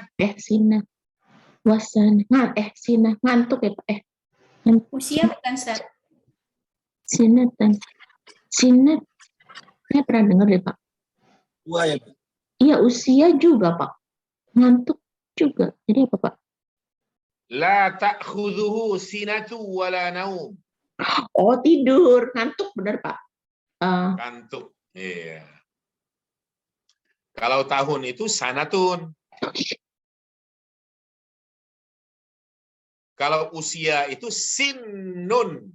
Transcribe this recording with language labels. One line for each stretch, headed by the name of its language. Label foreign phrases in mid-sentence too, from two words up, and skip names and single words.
Indonesian: Sinat. Wasan. Sinah. Ngantuk ya, Pak. Usia bukan Ustaz. Sinat. Saya pernah dengar deh, Pak. Tua ya, Pak. Iya, usia juga, Pak. Ngantuk juga. Jadi apa, Pak?
Arabic: لا تأخذه سنة ولا نوم.
Indonesian: Oh, tidur. Ngantuk, benar, Pak. Kantuk. Iya. Kalau tahun itu sanatun. Kalau usia itu sinnun.